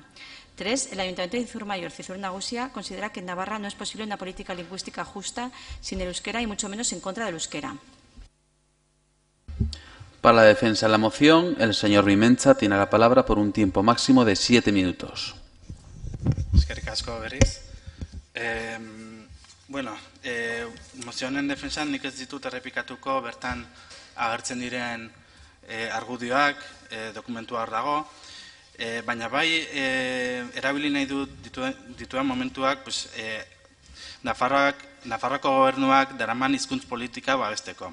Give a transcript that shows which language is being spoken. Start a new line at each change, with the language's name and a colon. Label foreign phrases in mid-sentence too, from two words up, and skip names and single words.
Spanish: 3. El Ayuntamiento de Cizur Mayor, Cizur Nagusia, considera que en Navarra no es posible una política lingüística justa sin el euskera y mucho menos en contra del euskera. Para la defensa de la moción, el señor Bimencha tiene la palabra por un tiempo máximo de 7 minutos.
Basque: Eskerrik asko berriz.
Spanish: Moción en defensa
Basque: nik ez ditut errepikatuko bertan agertzen diren argudioak, dokumentua hor dago, baina bai erabili nahi dituen momentuak Nafarroako gobernuak daraman hizkuntz politika babesteko.